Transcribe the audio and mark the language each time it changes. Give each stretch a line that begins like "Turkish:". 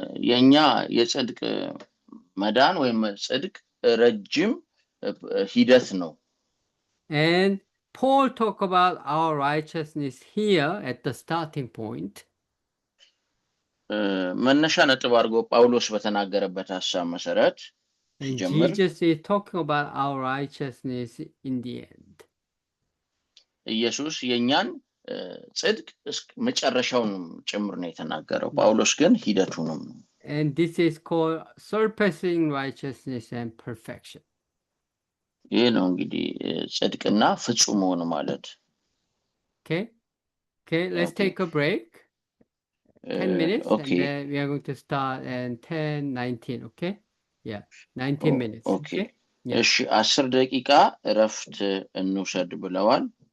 Amharic: የኛ የጽድቅ መዳን ወይም ጽድቅ ረጅም ሂደት ነው።
English: And Paul talk about our righteousness here at the starting point.
Amharic: መነሻ ነጥብ አድርጎ ጳውሎስ በተናገረበት ሐሳብ መሰረት ሲጀምር
English: Jesus is talking about our righteousness in the end.
Amharic: ኢየሱስ የኛን ጽድቅ መጨረሻውን ጭምር ነው የተናገረው። ጳውሎስ ግን ሂደቱንም ነው።
English: And this is called surpassing righteousness and perfection.
Amharic: ይሄ ነው እንግዲህ ጽድቅና ፍጹም መሆን ማለት።
English: Okay, let's take a break. 10 minutes and then we are going to start at 10:19, okay? Yeah, 19 minutes.
Amharic: Okay. እሺ 10 ደቂቃ እረፍት እንውሰድ ብለዋል።